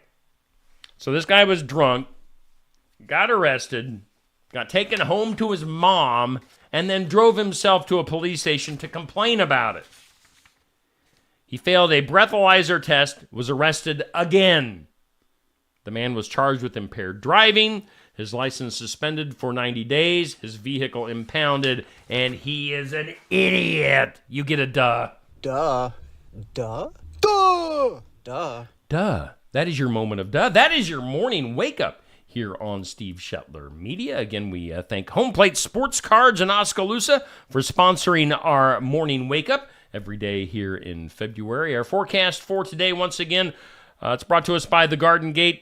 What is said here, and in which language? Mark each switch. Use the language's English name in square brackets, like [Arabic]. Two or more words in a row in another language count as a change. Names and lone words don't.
[English] So this guy was drunk, got arrested, got taken home to his mom, and then drove himself to a police station to complain about it. He failed a breathalyzer test, was arrested again. The man was charged with impaired driving, his license suspended for 90 days, his vehicle impounded, and he is an idiot. You get a duh. Duh. Duh? Duh! Duh. Duh. That is your moment of duh. That is your morning wake up here on Steve Shetler Media. Again, we thank Home Plate Sports Cards in Oskaloosa for sponsoring our morning wake up every day here in February. Our forecast for today, once again, it's brought to us by the Garden Gate.